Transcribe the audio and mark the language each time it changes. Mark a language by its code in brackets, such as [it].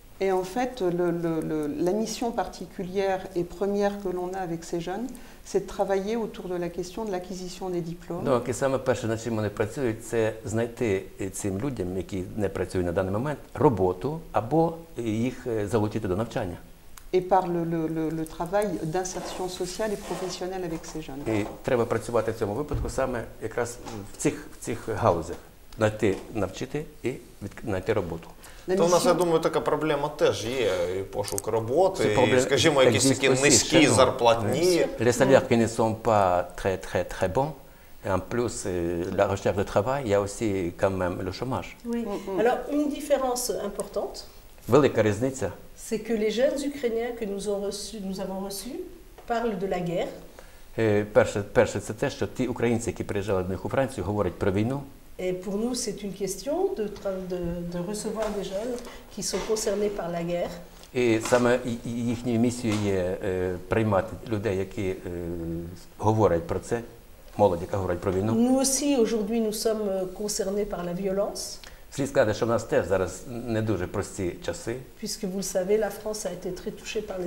[fr] Et en fait, la mission particulière et première que l'on a avec ces jeunes, c'est de travailler autour de la question de l'acquisition des diplômes. [uk] Donc, і саме перше, над чим вони працюють, це знайти цим людям, які не працюють на даний момент, роботу або їх залучити до навчання. [fr] Et par le travail d'insertion sociale et professionnelle avec ces jeunes. [uk] І треба працювати в цьому випадку саме якраз в цих галузях. Навчити і знайти роботу. То у нас, я думаю, така проблема теж є, і пошук роботи, і, скажімо, якісь такі низькі зарплатні. [fr] Les salaires qui ne sont pas très bons, et en plus la recherche de travail, il y a aussi quand même le chômage. Oui. Alors, une différence importante, [uk] Велика різниця. [fr] C'est que les jeunes Ukrainiens que nous avons reçus parlent de la guerre. [uk] Перше, це те, що ті українці, які приїжджали до них у Францію, говорять про війну. [fr] Et pour nous, c'est une question de recevoir des jeunes qui sont concernés par la guerre. [uk] І саме їхньою місією є приймати людей, які говорять про це, молодь, яка говорить про війну. [fr] Nous aussi, aujourd'hui, nous sommes concernés par la violence. [uk] Слід сказати, що в нас теж зараз не дуже прості часи. [fr] Puisque vous le savez, la France a été très touchée par les